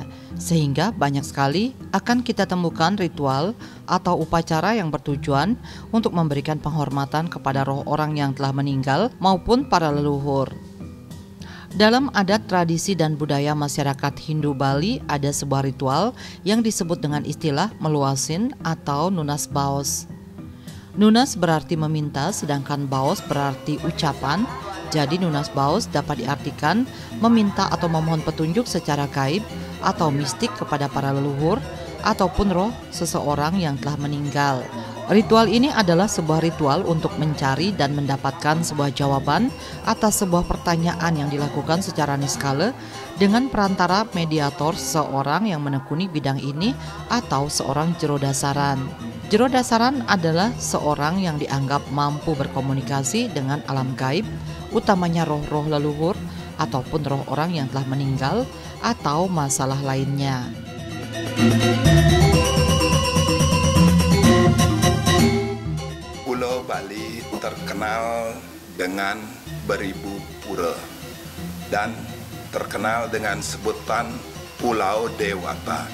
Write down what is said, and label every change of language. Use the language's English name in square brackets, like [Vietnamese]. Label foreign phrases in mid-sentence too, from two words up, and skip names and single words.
[Indonesian] Sehingga banyak sekali akan kita temukan ritual atau upacara yang bertujuan untuk memberikan penghormatan kepada roh orang yang telah meninggal maupun para leluhur. Dalam adat, tradisi, dan budaya masyarakat Hindu Bali ada sebuah ritual yang disebut dengan istilah meluasin atau nunas baos. Nunas berarti meminta, sedangkan baos berarti ucapan. Jadi nunas baos dapat diartikan meminta atau memohon petunjuk secara gaib atau mistik kepada para leluhur ataupun roh seseorang yang telah meninggal. Ritual ini adalah sebuah ritual untuk mencari dan mendapatkan sebuah jawaban atas sebuah pertanyaan yang dilakukan secara niskala dengan perantara mediator seorang yang menekuni bidang ini atau seorang jero dasaran. Jero dasaran adalah seorang yang dianggap mampu berkomunikasi dengan alam gaib, utamanya roh-roh leluhur ataupun roh orang yang telah meninggal atau masalah lainnya. Pulau Bali terkenal dengan beribu pura dan terkenal dengan sebutan Pulau Dewata.